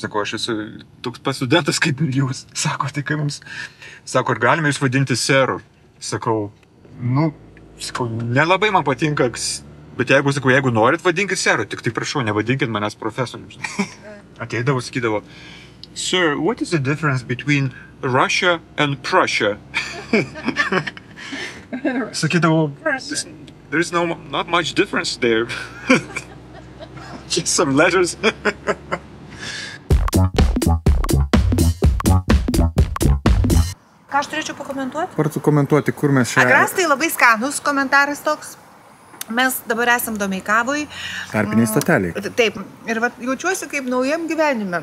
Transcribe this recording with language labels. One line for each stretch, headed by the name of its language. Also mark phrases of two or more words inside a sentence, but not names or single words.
Lithuanian: Sakau, aš esu toks pats studentas kaip ir jūs. Sako, tai kaip mums? Sako, ar galime jūs vadinti seru? Sakau, nelabai man patinka, bet jeigu norit, vadinkit seru, tik tai prašau, nevadinkit manęs profesorium. Ateidavo, sakydavo,
English: Sir, what is the difference between Russia and Prussia? Sakydavo, there's not much difference there. Just some letters.
Lithuanian: Ką aš turėčiau pakomentuoti? Vartų komentuoti, kur mes šią... Agrastai labai skanus komentaras toks. Mes dabar esam Domeikavoj. Tarpiniai stoteliai. Taip. Ir jaučiuosi kaip naujam gyvenime.